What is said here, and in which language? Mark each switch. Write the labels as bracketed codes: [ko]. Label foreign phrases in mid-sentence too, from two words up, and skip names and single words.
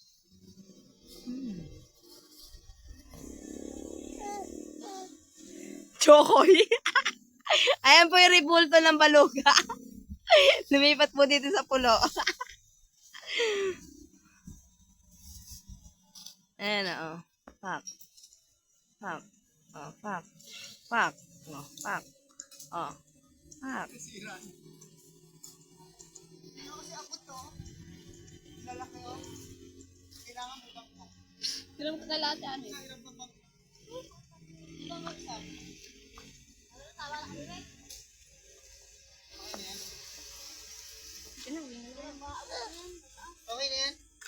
[tl] Chokoy. Ayan po yung ribulto ng baluga. Lumipat po dito sa pulo. Ayan na, oh. Pak. Pak. Oh, pak. Pak. Oh, pak. Oh. Pak. Kailang kakalate, ano eh. Okay na yan?